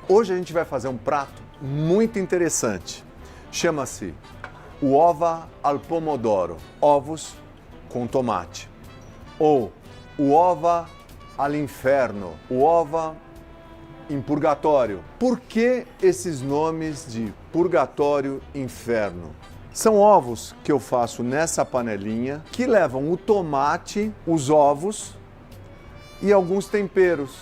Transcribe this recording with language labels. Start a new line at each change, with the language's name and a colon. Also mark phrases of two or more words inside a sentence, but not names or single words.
Portuguese: Hoje a gente vai fazer um prato muito interessante. Chama-se o
Italian: ova al pomodoro,
Portuguese: ovos com tomate. Ou o
Italian: ova all'inferno,
Portuguese: o ova em purgatório. Por que esses nomes de purgatório e inferno? São ovos que eu faço nessa panelinha que levam o tomate, os ovos e alguns temperos.